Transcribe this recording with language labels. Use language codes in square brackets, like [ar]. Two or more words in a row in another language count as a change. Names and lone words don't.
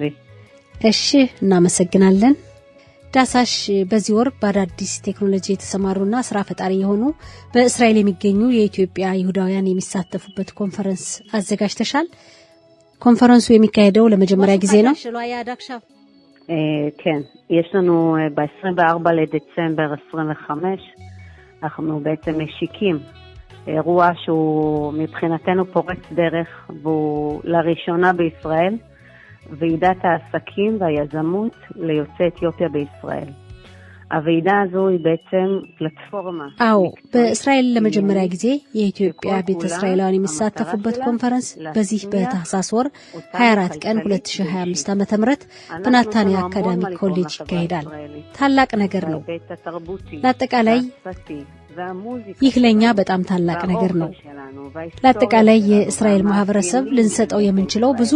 [am] እሺ፣ እናመሰግናለን። ዳሳሽ በዚህ ወር በአዳዲስ ቴክኖሎጂ የተሰማሩና ስራ ፈጣሪ የሆኑ በእስራኤል የሚገኙ የኢትዮጵያ ይሁዳውያን የሚሳተፉበት ኮንፈረንስ አዘጋጅተሻል። ኮንፈረንሱ የሚካሄደው ለመጀመሪያ ጊዜ ነው? [he] כן, יש לנו ב-24 לדצמבר 25, אנחנו בעצם משיקים אירוע שהוא מבחינתנו פורץ דרך, והוא לראשונה בישראל, ועידת העסקים והיזמות ליוצאי אתיופיה בישראל. הוועידה הזו היא בעצם פלטפורמה. [am] በእስራኤል ለመጀመሪያ ጊዜ የኢትዮጵያ ቤተ እስራኤላውያን የሚሳተፉበት ኮንፈረንስ በዚህ በታህሳስ ወር 24 ቀን 2025 ዓ.ም በናታንያ አካዳሚክ ኮሌጅ ይካሄዳል። ታላቅ ነገር ነው። ለአጠቃላይ ይህ ለኛ በጣም ታላቅ ነገር ነው። ለአጠቃላይ የእስራኤል ማህበረሰብ ልንሰጠው የምንችለው ብዙ